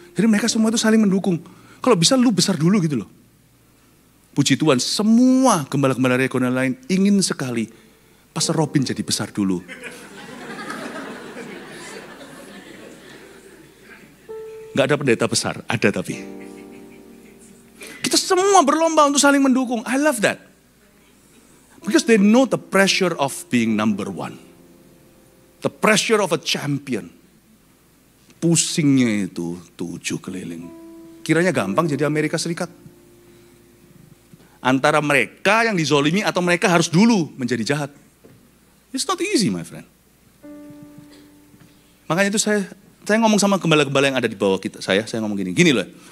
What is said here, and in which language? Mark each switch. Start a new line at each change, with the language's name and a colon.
Indonesian: Jadi mereka semua itu saling mendukung. Kalau bisa lu besar dulu gitu loh. Puji Tuhan, semua gembala-gembala regional lain ingin sekali Pastor Robin jadi besar dulu. Nggak ada pendeta besar, ada tapi. Kita semua berlomba untuk saling mendukung.
English: I love that. Because they know the pressure of being number one. The pressure of a champion.
Indonesian: Pusingnya itu 7 keliling. Kiranya gampang jadi Amerika Serikat. Antara mereka yang dizolimi atau mereka harus dulu menjadi jahat.
English: It's not easy, my friend.
Indonesian: Makanya itu saya ngomong sama gembala-gembala yang ada di bawah kita. Saya ngomong gini loh.